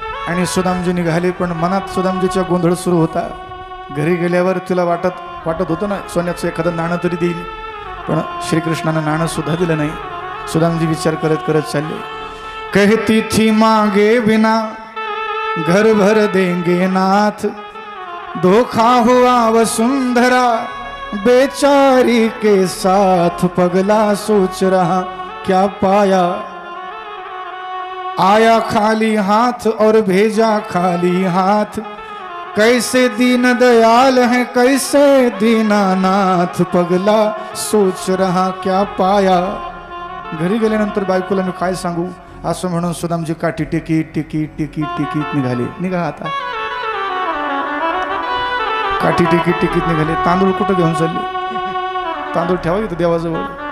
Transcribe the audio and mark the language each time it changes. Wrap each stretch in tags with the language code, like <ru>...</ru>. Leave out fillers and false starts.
<mr>आणि सुदामजी निघाले, पण मनात सुदामजीचा गोंधळ सुरू होता. घरी गेल्यावर तिला वाटत होतं ना सोन्याचं एखादं नाणं तरी देईल, पण श्रीकृष्णानं नाणं सुद्धा दिलं नाही. सुदामजी विचार करत करत चालले.</mr> <hi>कहती थी मांगे बिना घर भर देंगे नाथ, धोखा हुआ वसुंधरा बेचारी के साथ. पगला सोच रहा क्या पाया, आया खाली हाथ और भेजा खाली हाथ. कैसे दीन दयाल है कैसे दीनानाथ. पगला सोच रहा क्या पाया.</hi> <mr>घरी गेल्यानंतर बायकोला मी काय सांगू असं म्हणून सुदामजी काठी टिकीत टिकीत टिकीत टिकीत निघाले. निघा आता. काठी टिकीत टिकीत निघाले. तांदूळ कुठं घेऊन चालले? तांदूळ ठेवा इथं देवाजवळ.</mr>